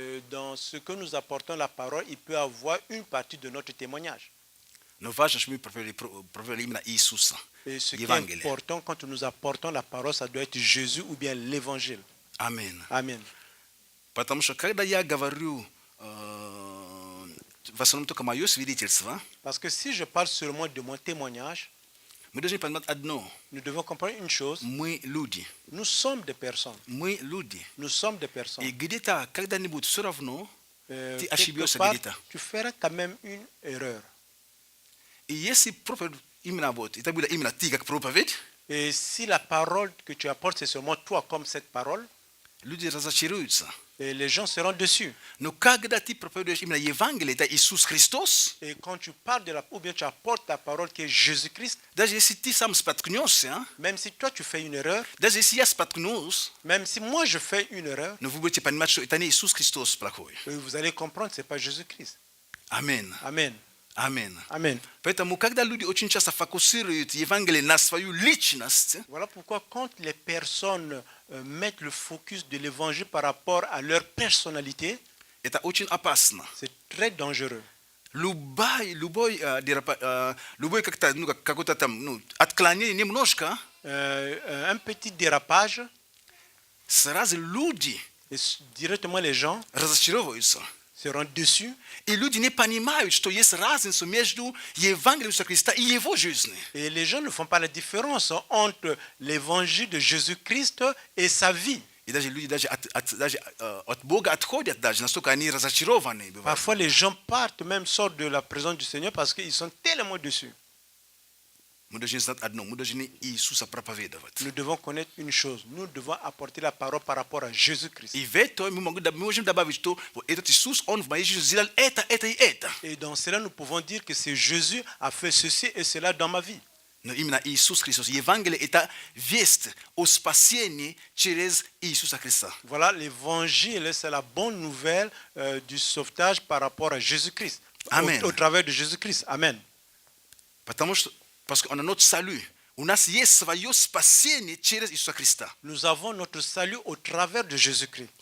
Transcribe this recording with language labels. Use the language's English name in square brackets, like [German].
[French] Dans ce que nous apportons la parole, il peut avoir une partie de notre témoignage. [Russian] Но важно, чтобы мы проповедовали именно Иисуса, [French] Et ce qui est [Russian] Евангелие. [French] important quand nous apportons la parole, ça doit être Jésus ou bien l'évangile. [Russian] Аминь. [French] Amen. [Russian] Потому что когда я говорю в основном только мое свидетельство, [French] Parce que si je parle seulement de mon témoignage, [Russian] мы должны понимать одно. [French] nous devons comprendre une chose. [Russian] Мы люди. [French] Nous sommes des personnes. [Russian] Мы люди. [French] Nous sommes des personnes. [Russian] И где-то, когда-нибудь все равно, ты [French] Quelque [Russian] ошибешься [French] part, [Russian] где-то. [French] tu feras quand même une erreur. [Russian] И если проповедь именно вот, это будет именно ты как проповедь, [French] Et si la parole que tu apportes, c'est seulement toi comme cette parole, [Russian] люди разочаруются. [French] et les gens seront dessus. [Russian] Но когда ты проповедуешь именно Евангелие, это Иисус Христос, [French] Et quand tu parles de la, ou bien tu apportes ta parole qui est Jésus-Christ, [Russian] даже если ты сам споткнешься, [French] même si toi tu fais une erreur, [Russian] даже если я споткнусь, [French] même si moi je fais une erreur, [Russian] но вы будете понимать, что это не Иисус Христос плохой. [French] vous allez comprendre que ce n'est pas Jésus-Christ. [Russian] Аминь. [French] Amen. [Russian] Аминь. [French] Amen. [Russian] Поэтому, когда люди очень часто фокусируют Евангелие на свою личность, [French] Voilà pourquoi quand les personnes mettent le focus de l'évangile par rapport à leur personnalité, [Russian] это очень опасно. [French] c'est très dangereux. [Russian] Любой как-то, какое-то там, отклонение немножко, [French] Un petit dérapage, [Russian] сразу люди [French] et directement les gens [Russian] разочаровываются. [French] seront déçus. [Russian] И люди не понимают, что есть разница между Евангелием Иисуса Христа и Его жизнью. [French] Et les gens ne font pas la différence entre l'évangile de Jésus-Christ et sa vie. [Russian] И даже люди даже от Бога отходят, даже настолько они разочарованы бывают. [French] Parfois, les gens partent, même sortent de la présence du Seigneur parce qu'ils sont tellement déçus. [Russian] Мы должны знать одно, мы должны Иисуса проповедовать. [French] Nous devons connaître une chose. Nous devons apporter la parole par rapport à Jésus-Christ. [Russian] И в это мы можем добавить, что вот этот Иисус, Он в моей жизни сделал это и это. [French] Et dans cela, nous pouvons dire que c'est Jésus a fait ceci et cela dans ma vie. [Russian] Но именно Иисус Христос. Евангелие – это весть о спасении через Иисуса Христа. [French] Voilà, l'évangile, c'est la bonne nouvelle du sauvetage par rapport à Jésus-Christ. Amen. Au travers de Jésus-Christ. Amen. Parce qu'on a notre salut. [Russian] У нас есть свое спасение через Иисуса Христа. [French] Nous avons notre salut au travers de Jésus-Christ.